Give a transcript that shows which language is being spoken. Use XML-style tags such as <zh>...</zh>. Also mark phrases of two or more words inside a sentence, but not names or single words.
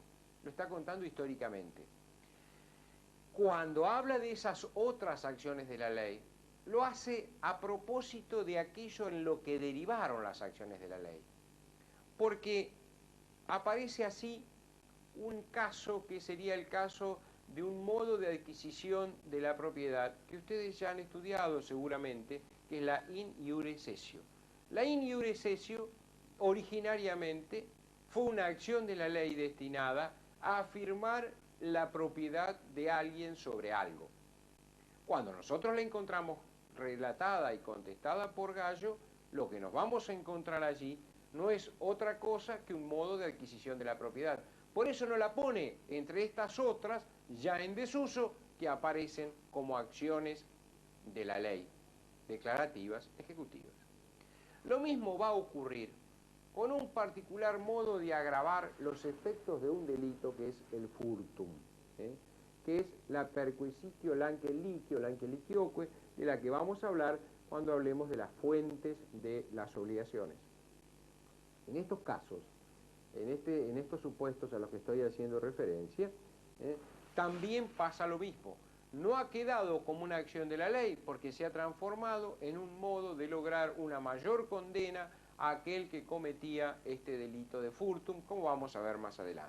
<es>Lo está contando históricamente. Cuando habla de esas otras acciones de la ley, lo hace a propósito de aquello en lo que derivaron las acciones de la ley. Porque aparece así un caso que sería el caso de un modo de adquisición de la propiedad que ustedes ya han estudiado seguramente, que es la</es> <la>in iure cessio.</la> <es>La</es> <la>in iure cessio</la> <es>originariamente fue una acción de la ley destinada a afirmar la propiedad de alguien sobre algo. Cuando nosotros la encontramos relatada y contestada por Gallo, lo que nos vamos a encontrar allí no es otra cosa que un modo de adquisición de la propiedad. Por eso no la pone entre estas otras, ya en desuso, que aparecen como acciones de la ley, declarativas, ejecutivas. Lo mismo va a ocurrir con un particular modo de agravar los efectos de un delito que es el furtum, que es la</es> <la>perquisitio lanque licioque,</la> <es>de la que vamos a hablar cuando hablemos de las fuentes de las obligaciones. En estos casos, en estos supuestos a los que estoy haciendo referencia, también pasa lo mismo. No ha quedado como una acción de la ley porque se ha transformado en un modo de lograr una mayor condena a aquel que cometía este delito de furtum, como vamos a ver más adelante.</es>